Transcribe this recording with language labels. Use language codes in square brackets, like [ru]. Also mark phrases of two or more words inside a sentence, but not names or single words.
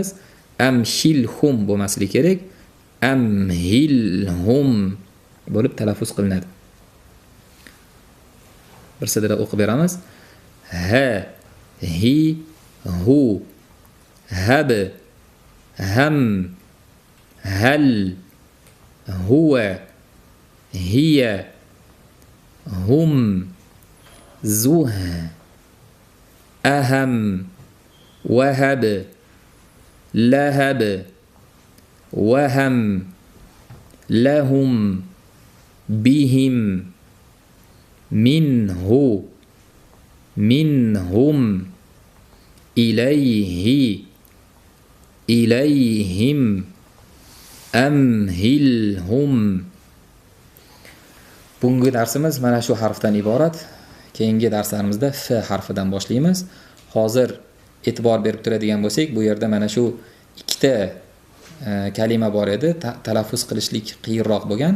[uz] Amshilhum bo'lmasligi kerak. Amhilhum bo'lib talaffuz qilinadi. Bir sidra o'qib beramiz. [ar] هَ هِ هُ هَبْ هَمْ هَلْ, هُوَ هِيَ هُمْ زُهْ, أهم وهب لهب وهم لهم بهم منه منهم إليه إليهم, amhilhum. [uz] Bugungi darsimiz mana shu harfdan iborat. Keyingi darslarimizda f harfidan boshlaymiz. Hozir e'tibor berib turadigan bo'lsak, bu yerda mana shu ikkita kalima bor edi, talaffuz qilishlik qiyinroq bo'lgan.